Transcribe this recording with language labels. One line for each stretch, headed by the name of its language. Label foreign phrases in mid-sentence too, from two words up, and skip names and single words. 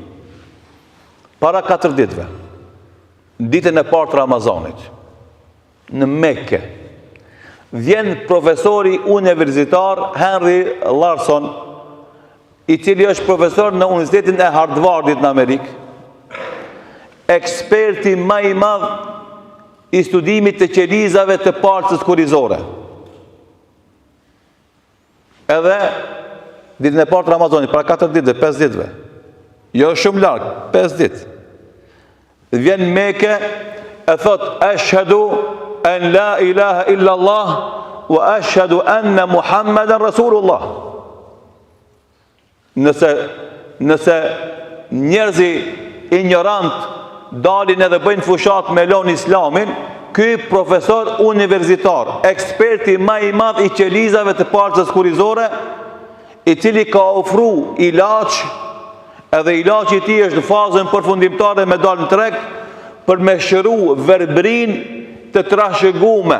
Albanian: Para 4 ditëve, ditën e partë Ramazanit, në Mekke, vjen profesori universitar Henry Larson, i cili është profesor në Universitetin e Harvardit në Amerikë, eksperti më i madh i studimit të qelizave të parcës kurizore. Edhe ditën e partë Ramazanit, para 4 ditëve, 5 ditëve, jo shumë larg, 5 ditë, vjen Mekë e thot
Arabic: أشهد أن لا إله إلا الله وأشهد أن محمدا رسول الله.
Albanian: Nëse njerëzi ignorant dalin edhe bëjnë fushat me lon islamin, ky profesor universitar, eksperti më i madh i qelizave të parcës kurizore, i cili ka ofru ilaç, edhe ilaçi i tij është në fazën përfundimtare me dalë në treg për me shëru verbrin të trashëgume.